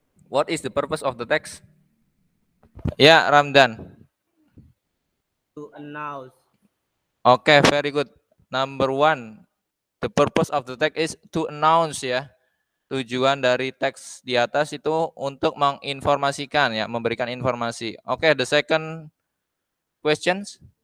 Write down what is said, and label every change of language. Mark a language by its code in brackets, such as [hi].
[en] What is the purpose of the text? Ya, Ramdan. To announce. Okay, very good. Number 1, the purpose of the text is to announce ya. [id] Tujuan dari teks di atas itu untuk menginformasikan ya, memberikan informasi. [en] Oke, the second questions.